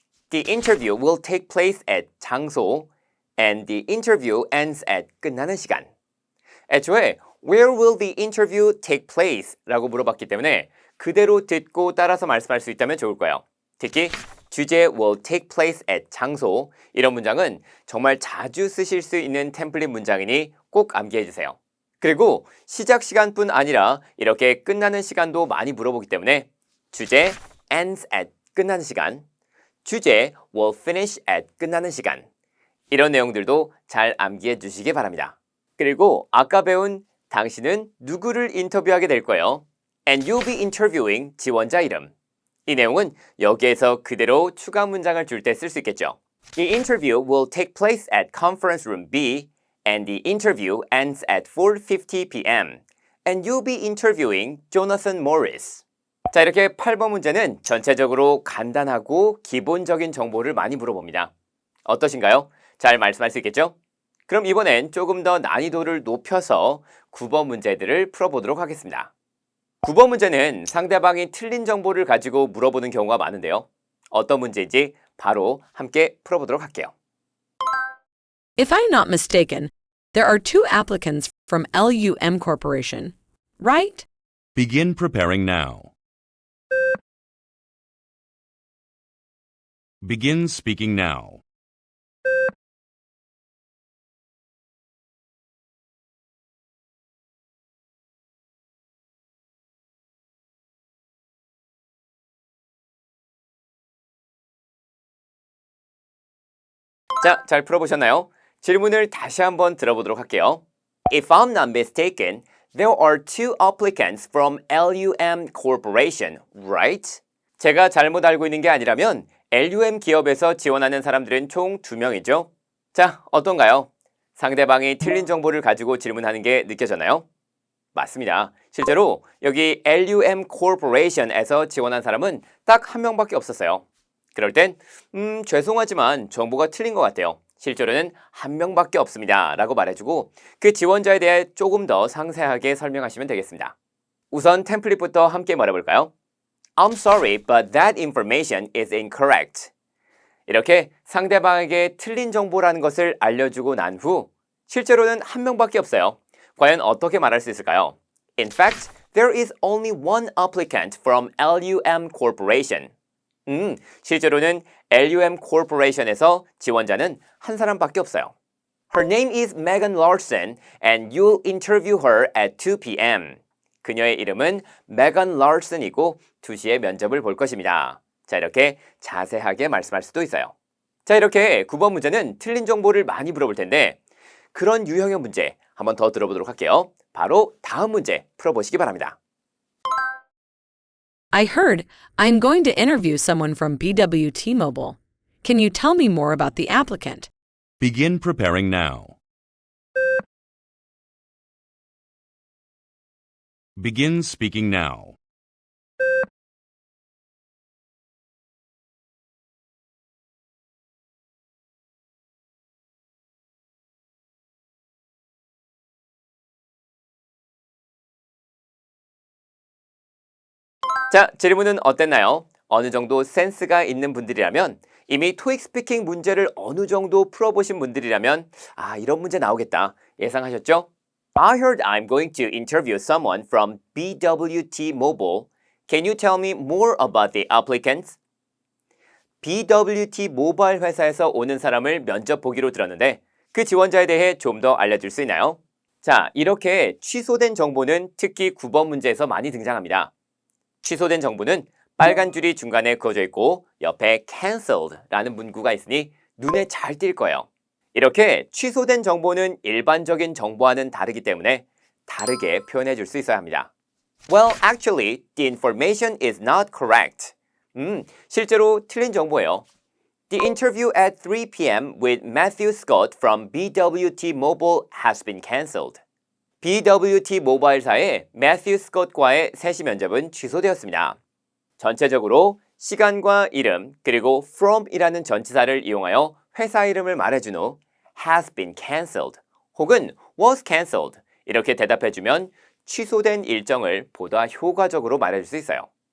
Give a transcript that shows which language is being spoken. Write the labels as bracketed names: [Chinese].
[English] The interview will take place at [Korean] 장소 [English] and the interview ends at [Korean] 끝나는 시간. 애초에 [English] Where will the interview take place? [Korean] 라고 물어봤기 때문에 그대로 듣고 따라서 말씀할 수 있다면 좋을 거예요. 특히 주제 [English] will take place at [Korean] 장소 이런 문장은 정말 자주 쓰실 수 있는 템플릿 문장이니 꼭 암기해 주세요. 그리고 시작 시간뿐 아니라 이렇게 끝나는 시간도 많이 물어보기 때문에 주제 [English] ends at [Korean] 끝나는 시간, 주제 [English] will finish at [Korean] 끝나는 시간 이런 내용들도 잘 암기해 주시기 바랍니다. 그리고 아까 배운 당신은 누구를 인터뷰하게 될 거예요? [English] And you'll be interviewing [Korean] 지원자 이름. 이 내용은 여기에서 그대로 추가 문장을 줄 때 쓸 수 있겠죠. [English] The interview will take place at conference room B and the interview ends at 4:50 p.m. and you'll be interviewing Jonathan Morris. [Korean] 자, 이렇게 8번 문제는 전체적으로 간단하고 기본적인 정보를 많이 물어봅니다. 어떠신가요? 잘 말씀할 수 있겠죠? 그럼 이번엔 조금 더 난이도를 높여서 9번 문제들을 풀어보도록 하겠습니다. 9번 문제는 상대방이 틀린 정보를 가지고 물어보는 경우가 많은데요. 어떤 문제인지 바로 함께 풀어보도록 할게요. [English] If I'm not mistaken, there are two applicants from LUM Corporation, right? Begin preparing now. Begin speaking now. [Korean] 자, 잘 풀어보셨나요? 질문을 다시 한번 들어보도록 할게요. [English] If I'm not mistaken, there are two applicants from LUM Corporation, right? [Korean] 제가 잘못 알고 있는 게 아니라면 LUM 기업에서 지원하는 사람들은 총 2명이죠. 자, 어떤가요? 상대방이 틀린 정보를 가지고 질문하는 게 느껴졌나요? 맞습니다. 실제로 여기 LUM Corporation에서 지원한 사람은 딱 1명밖에 없었어요. 그럴 땐 죄송하지만 정보가 틀린 것 같아요. 실제로는 1명밖에 없습니다. 라고 말해주고 그 지원자에 대해 조금 더 상세하게 설명하시면 되겠습니다. 우선 템플릿부터 함께 말해볼까요? [English] I'm sorry, but that information is incorrect. [Korean] 이렇게 상대방에게 틀린 정보라는 것을 알려주고 난 후 실제로는 1명밖에 없어요. 과연 어떻게 말할 수 있을까요? [English] In fact, there is only one applicant from LUM Corporation. [Korean] 실제로는 LUM Corporation에서 지원자는 한 사람밖에 없어요. [English] Her name is Megan Larson and you'll interview her at 2 p.m. [Korean] 그녀의 이름은 Megan Larson이고 2시에 면접을 볼 것입니다. 자, 이렇게 자세하게 말씀할 수도 있어요. 자, 이렇게 9번 문제는 틀린 정보를 많이 물어볼 텐데 그런 유형의 문제 한번 더 들어보도록 할게요. 바로 다음 문제 풀어보시기 바랍니다. [English] I heard I'm going to interview someone from BW T-Mobile. Can you tell me more about the applicant? Begin preparing now. Begin speaking now. [Korean] 자, 질문은 어땠나요? 어느 정도 센스가 있는 분들이라면 이미 토익 스피킹 문제를 어느 정도 풀어보신 분들이라면 이런 문제 나오겠다 예상하셨죠? [English] I heard I'm going to interview someone from BWT Mobile. Can you tell me more about the applicants? [Korean] BWT 모바일 회사에서 오는 사람을 면접 보기로 들었는데 그 지원자에 대해 좀 더 알려줄 수 있나요? 자, 이렇게 취소된 정보는 특히 9번 문제에서 많이 등장합니다. 취소된 정보는 빨간 줄이 중간에 그어져 있고 옆에 cancelled라는 문구가 있으니 눈에 잘 띌 거예요. 이렇게 취소된 정보는 일반적인 정보와는 다르기 때문에 다르게 표현해 줄 수 있어야 합니다. [English] Well, actually, the information is not correct. [Korean] 실제로 틀린 정보예요. [English] The interview at 3 p.m. with Matthew Scott from BWT Mobile has been cancelled. [Korean] BWT 모바일사의 매튜 스콧과의 3시 면접은 취소되었습니다. 전체적으로 시간과 이름 그리고 from이라는 전치사를 이용하여 회사 이름을 말해준 후 [English] has been cancelled [Korean] 혹은 [English] was cancelled [Korean] 이렇게 대답해주면 취소된 일정을 보다 효과적으로 말해줄 수 있어요.